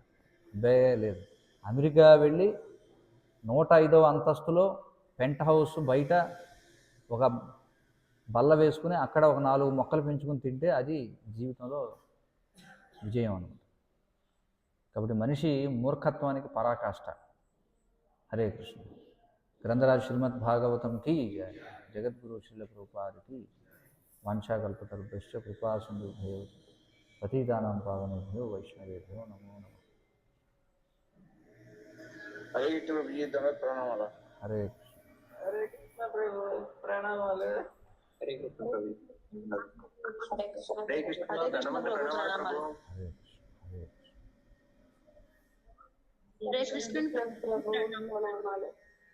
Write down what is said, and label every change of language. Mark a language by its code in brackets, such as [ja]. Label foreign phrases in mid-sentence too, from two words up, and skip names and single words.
[te] లేదు, అమెరికా వెళ్ళి 105వ అంతస్తులో [en] pent house [te] బయట ఒక బల్ల వేసుకుని అక్కడ ఒక 4 మొక్కలు పెంచుకుని తింటే అది జీవితంలో విజయం అన్నమాట. కాబట్టి మనిషి మూర్ఖత్వానికి పరాకాష్ట. హరే కృష్ణ. గ్రంథరాజ్ శ్రీమద్ భాగవతంకి, జగద్గురు శ్రీల ప్రభుపాదికి [sa] వాంఛాకల్పతరుభ్యశ్చ కృపా సింధుభ్యో పతితానాం పావనేభ్యో వైష్ణవేభ్యో నమో నమః. [te] హరే కృష్ణ ప్రభుజీ, ప్రణామాలు. హరే హరే కృష్ణ ప్రభు, ప్రణామాలు. హరే కృష్ణ ప్రభు. హరే కృష్ణ ధనవంత ప్రణామాలు. హరే హరే కృష్ణ ప్రభు, ప్రణామాలు.